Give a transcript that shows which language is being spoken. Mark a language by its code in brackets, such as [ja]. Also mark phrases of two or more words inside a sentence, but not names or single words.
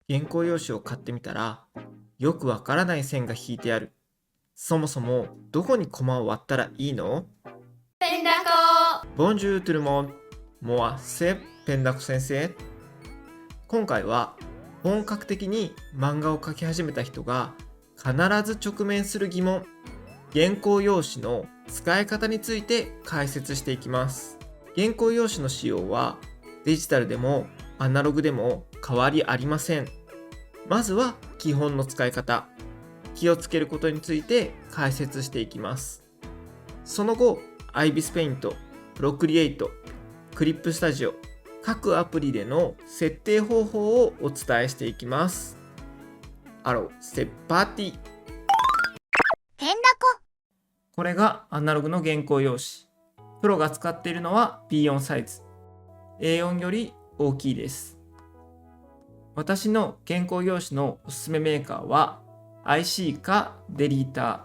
[ja] 原稿用紙を買ってみたら、よくわからない線が引いてある。そもそもどこにコマを割ったらいいの？ペンダコ。 [fr] Bonjour tout le monde. Moi, c'est ペンダコ先生。 [ja] 今回は本格的に漫画を描き始めた人が必ず直面する疑問、原稿用紙の使い方について解説していきます。原稿用紙の使用はデジタルでもアナログでも変わりありません。まずは基本の使い方、気をつけることについて解説していきます。その後、IBIS Paint、Procreate、Clip Studio、各アプリでの設定方法をお伝えしていきます。 [fr] c'est parti。 [ja] ペンダコ。これがアナログの原稿用紙。プロが使っているのは B4 サイズ。A4 より大きいです。私の原稿用紙のおすすめメーカーは IC かデリーター。